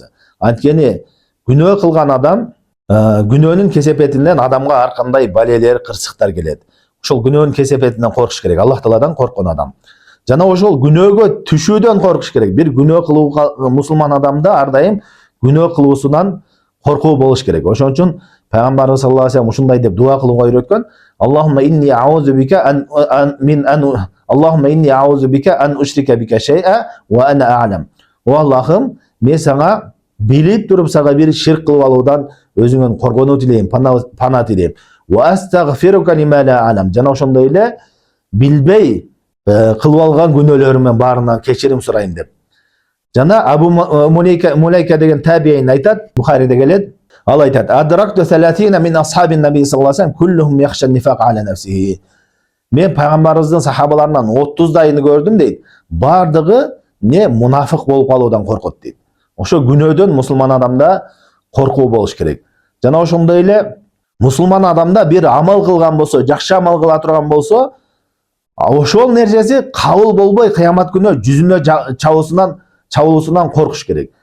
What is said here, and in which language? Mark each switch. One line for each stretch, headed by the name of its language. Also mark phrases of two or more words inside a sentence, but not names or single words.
Kyrgyz: Анткени күнөө кылган адам, күнөөнүн кесепетинен адамга ар кандай балелер, кырсыктар келет. Ошол күнөөнүн кесепетинен коркуш керек Аллах Тааладан корккон адам. Жана ошол күнөөгө түшүүдөн коркуш керек. Бир күнөө кылууга мусулман адамда ар дайым күнөө кылуусунан коркуу болуш керек. Ошон үчүн Пайгамбарыбыз
Arabic: صلى الله عليه وسلم
Kyrgyz: ушундай деп дуа кылууга үйрөткөн:
Arabic: اللهم إني أعوذ بك اللهم إني أعوذ بك أن أشرك بك شيئا وأنا أعلم.
Kyrgyz: О Аллахым, мен сага билип туруп сага бир ширк кылып алуудан өзүңөн коргонуу тилейм, пана тилейм.
Arabic: وأستغفرك لما لا أعلم.
Kyrgyz: Жана ошондой эле билбей кылып алган күнөөлөрүмдөн баарынан кечирим сурайм деп. Жана Абу Мулайка деген табиин айтат, Бухариде келет. Ал айтат:
Arabic: "أدركت 30 من أصحاب النبي صلى الله عليه وسلم كلهم يخشى النفاق على نفسه."
Kyrgyz: Мен пайгамбарыбыздын сахабаларынан 30дайыны көрдүм дейт. Бардыгы не мунафык болуп калуудан коркот дейт. Ошо күнөөдөн мусулман адамда коркуу болуш керек. Жана ошондой эле мусулман адамда бир амал кылган болсо, жакшы амал кыла турган болсо, ошол нерсеси кабыл болбой кыямат күнү жүзүнө чабылуусунан коркуш керек.